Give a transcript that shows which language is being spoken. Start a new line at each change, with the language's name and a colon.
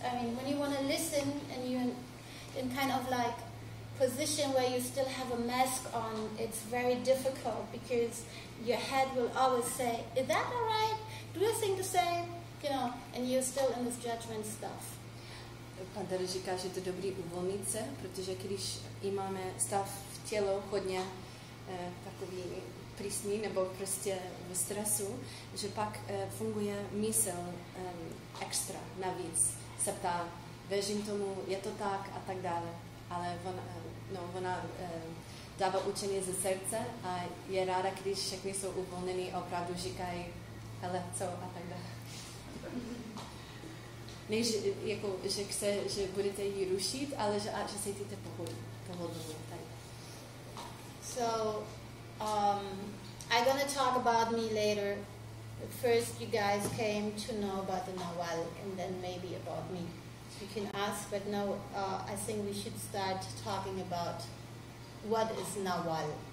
English: I mean, when you want to listen and you're in kind of like position where you still have a mask on, it's very difficult because your head will always say, is that all right? Do I think the same? You know, and you're still in this judgment stuff.
Czech: Pantera říká, že to je dobrý uvolnit se, protože když máme stav tělo hodně takový přísný nebo prostě v stresu, že pak funguje mysl extra, navíc. Se ptá, věřím tomu, je to tak a tak dále. Ale ona dává učení ze srdce a je ráda, když všechny jsou uvolněný a opravdu říkají, hele, co a tak dále. Ne, že chce, že budete ji rušit, ale že se cítíte pohodlně.
English: So, I'm going to talk about me later. But first, you guys came to know about the Nawal, and then maybe about me. You can ask, but now I think we should start talking about what is Nawal.